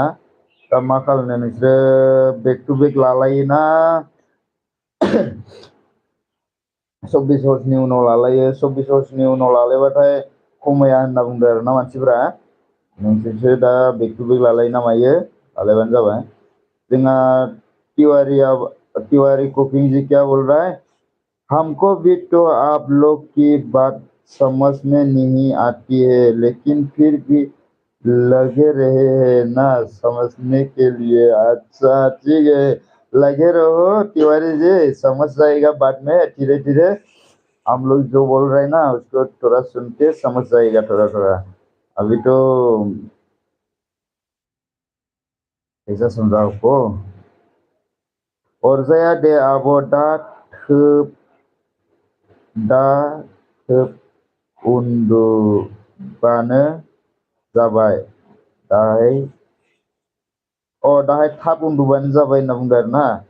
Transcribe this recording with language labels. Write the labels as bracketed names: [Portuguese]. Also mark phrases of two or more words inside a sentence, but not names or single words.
[Bodo] दा मा खालामनो नोंसोरो [English] back to back [Bodo] लालायोना 24 हरनि उनाव लालायो? 24 हरनि उनाव लालायबाथाय खमाया होनना बुंदों आरोना मानसिफ्रा। नोंसोरसो दा [English] back to back [Bodo] लालायो ना मायो, लालायबानो जाबाय। [Hindi] जोंहा तिवारी कुकिंग जी क्या बोल रहा है? हमको भी तो आप लोग की बात समझ में नहीं आती है, लेकिन फिर भी लगे रहे हैं ना समझने के लिए। अच्छा ठीक है, लगे रहो तिवारी जी, समझ जाएगा बाद में धीरे धीरे। हम लोग जो बोल रहे हैं ना उसको थोड़ा सुन के समझ जाएगा थोड़ा थोड़ा। अभी तो ऐसा समझा आपको। [Bodo] अरजाया दे आब' दा थोब उन्दुबानो जाबाय दाहाय थाब उन्दुबानो जाबाय होनना बुंदों आरोना।